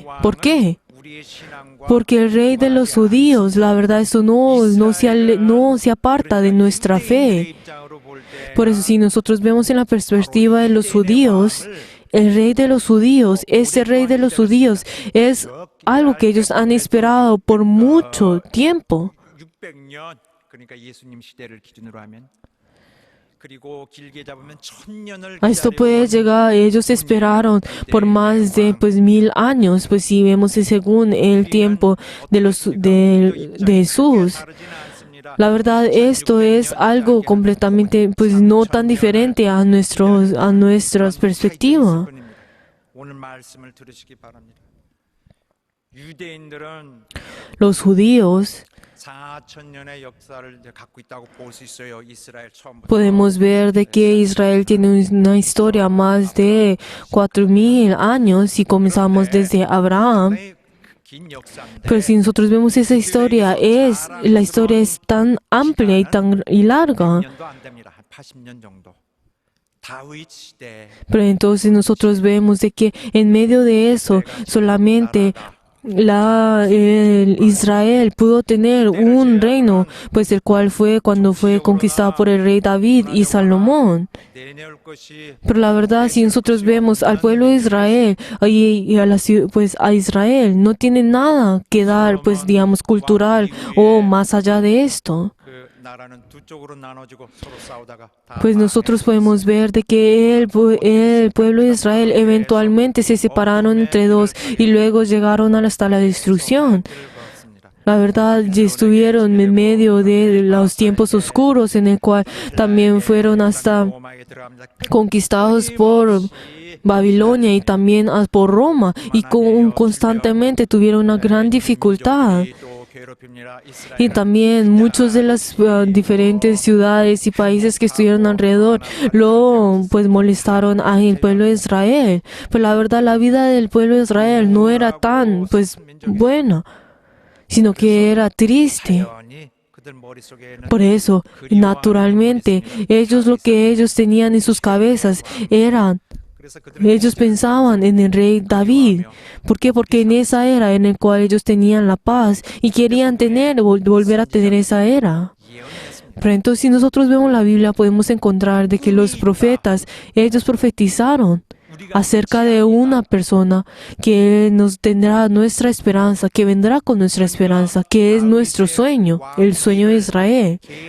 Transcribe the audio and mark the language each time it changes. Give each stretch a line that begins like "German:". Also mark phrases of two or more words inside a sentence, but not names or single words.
Spanish: ¿Por qué?
Korean: 우리의 신앙과
Spanish: Porque el rey de los judíos, la verdad, eso no se aparta de nuestra fe.
Korean: 입장으로 볼 때
Spanish: Por eso, si nosotros vemos en la perspectiva de los judíos, el rey de los judíos, ese rey de los judíos, es algo que ellos han esperado por mucho tiempo.
Korean: 600년 그러니까 예수님 시대를 기준으로 하면 그리고 길게 잡으면 1000년을
Spanish: A esto puede llegar, ellos esperaron por más de 1000 años, pues si vemos según el tiempo de Jesús. La verdad, esto es algo completamente, pues no tan diferente a nuestra perspectiva.
Korean: 오늘 말씀을 들으시기 바랍니다. 유대인들은
Spanish: Los judíos
Korean: 4000년의 역사를 이제 갖고 있다고 볼 수 있어요. 이스라엘 처음부터.
Spanish: podemos ver de que Israel tiene una historia más de 4000 años y comenzamos desde Abraham.
Korean: 긴 역사인데
Spanish: Pero si nosotros vemos esa historia, la historia es tan amplia y larga.
Korean: 100년도 안 됩니다. 한 80년 정도. 다윗 시대
Spanish: Pero entonces nosotros vemos de que en medio de eso solamente Israel pudo tener un reino, pues el cual fue cuando fue conquistado por el rey David y Salomón.
Korean: 내내올 것이
Spanish: Pero la verdad, si nosotros vemos al pueblo de Israel pues a Israel, no tiene nada que dar, pues digamos, cultural o más allá de esto.
Korean: 그 나라는 두 쪽으로 나눠지고 서로 싸우다가 다
Spanish: Pues nosotros podemos ver de que el pueblo de Israel eventualmente se separaron entre dos y luego llegaron hasta la destrucción. La verdad, ya estuvieron en medio de los tiempos oscuros en el cual también fueron hasta
Korean: 로마에 들어갑니다.
Spanish: conquistados por Babilonia y también por Roma y constantemente tuvieron una gran dificultad.
Korean: 또 괴롭힙니다.
Spanish: Y también muchos de las diferentes ciudades y países que estuvieron alrededor pues molestaron al pueblo de Israel. Pero la verdad, la vida del pueblo de Israel no era tan pues buena, sino que era triste.
Korean: 자연히 그들 머릿속에는
Spanish: Por eso, naturalmente, lo que ellos tenían en sus cabezas eran Ellos pensaban en el rey David. ¿Por qué? Porque en esa era en la cual ellos tenían la paz y querían volver a tener esa era. Pero entonces si nosotros vemos la Biblia podemos encontrar de que los profetas, ellos profetizaron acerca de una persona que nos tendrá nuestra esperanza, que vendrá con nuestra esperanza, que es nuestro sueño, el sueño de Israel.